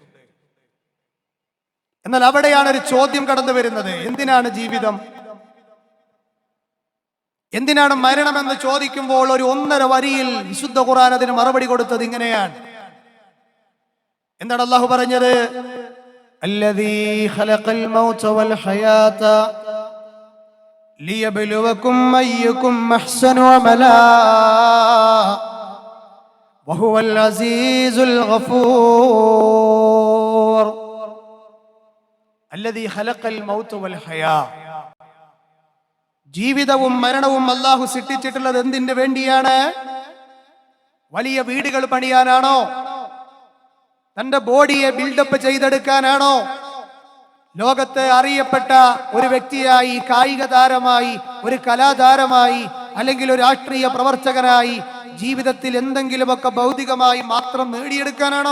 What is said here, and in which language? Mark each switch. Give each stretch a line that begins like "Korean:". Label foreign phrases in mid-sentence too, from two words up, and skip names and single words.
Malayalam: എന്നാൽ അവിടെയാണ് ഒരു ചോദ്യം കടന്നു വരുന്നത്. എന്തിനാണ് ജീവിതം, എന്തിനാണ് മരണമെന്ന് ചോദിക്കുമ്പോൾ ഒരു 1.5 വരിയിൽ വിശുദ്ധ ഖുർആൻ അതിന് മറുപടി കൊടുത്തത് ഇങ്ങനെയാണ്. എന്താണ് അല്ലാഹു പറഞ്ഞത്?
Arabic: الذي خلق الموت والحياة ليبلوكم أيكم أحسن عملا وهو العزيز الغفور. الذي خلق الموت والحياة,
Malayalam: ജീവിതവും മരണവും അല്ലാഹു സൃഷ്ടിച്ചിട്ടുള്ളത് എന്തിനു വേണ്ടിയാണ്? വലിയ വീടുകൾ പണിയാനാണോ? തന്റെ ബോഡിയെ ബിൽഡപ്പ് ചെയ്തെടുക്കാനാണോ? ലോകത്ത് അറിയപ്പെട്ട ഒരു വ്യക്തിയായി, കായിക താരമായി, ഒരു കലാതാരമായി, അല്ലെങ്കിൽ ഒരു രാഷ്ട്രീയ പ്രവർത്തകനായി ജീവിതത്തിൽ എന്തെങ്കിലുമൊക്കെ ഭൗതികമായി മാത്രം നേടിയെടുക്കാനാണോ?